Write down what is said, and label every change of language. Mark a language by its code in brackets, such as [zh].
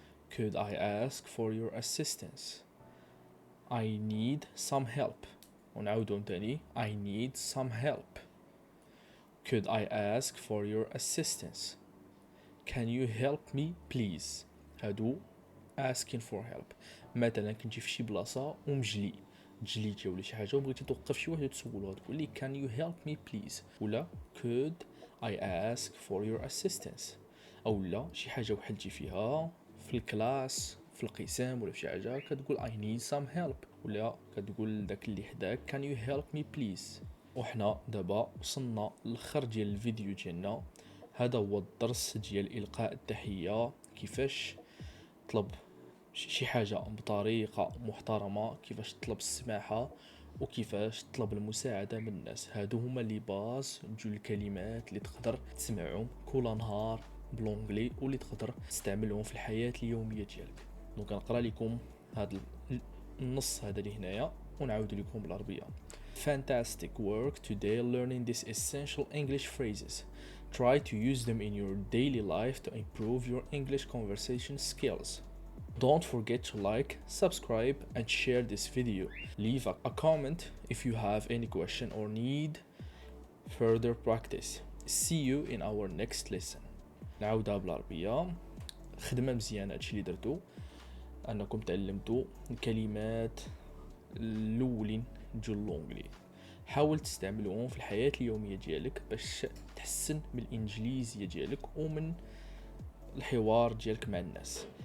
[en] could I ask for your assistance. I need some help. ونعاودهم تاني I need some help. could I ask for your assistance. can you help me please. [ar] هادو [en] asking for help. [ar] مثلا كنتي في شي بلاصه ومجلي جليتي ولا شي حاجه وبغيتي توقف شي واحد وتسولو تقول لي [en] can you help me please [ar] ولا [en] could I ask for your assistance. [ar] او لا شي حاجه وحلتي فيها في الكلاس في القسم ولا في شي حاجه كتقول [en] I need some help [ar] ولا كتقول داك اللي حداك [en] can you help me please. [ar] وحنا دابا وصلنا للخر ديال الفيديو ديالنا. هذا هو الدرس ديال إلقاء التحية، كيفاش تطلب شي حاجة بطريقة محترمة، كيفاش تطلب السماحة وكيفاش تطلب المساعدة من الناس. هادو هما لي باز جوج الكلمات اللي تقدر تسمعهم كل نهار بلونجلي واللي تقدر تستعملهم في الحياة اليومية ديالك. دونك نقرا لكم هذا النص هذا اللي هنايا ونعاود لكم بالعربية. [en] Fantastic work today learning these essential English phrases. Try to use them in your daily life to improve your English conversation skills. Don't forget to like, subscribe and share this video. Leave a comment if you have any question or need further practice. See you in our next lesson. [ar] نعاودها بالعربية. خدمة مزيانة هادشي اللي درتو، انكم تعلمتوا الكلمات الاولين ديال لونجلي. حاول تستعملوهم في الحياة اليومية ديالك باش تحسن من الانجليزية ديالك ومن الحوار ديالك مع الناس.